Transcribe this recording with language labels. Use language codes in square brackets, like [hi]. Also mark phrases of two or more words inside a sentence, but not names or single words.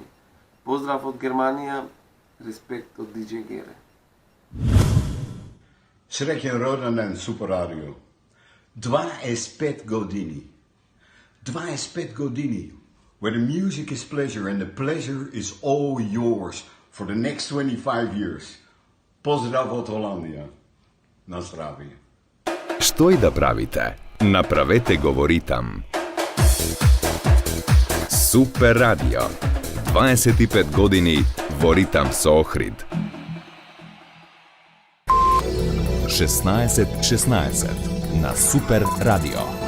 [mk] Поздрав од Германија, респект од DJ Гере. Srećen rođendan Super Radio. 25 godini. 25 godini. [en] Where the music is pleasure and the pleasure is all yours for the next 25 years. [mk] Pozdrav od Holandija. Na zdravije. Што и да правите, направете говоритам. Супер радио. 25 години во ритам со Охрид. 1616 на Супер радио.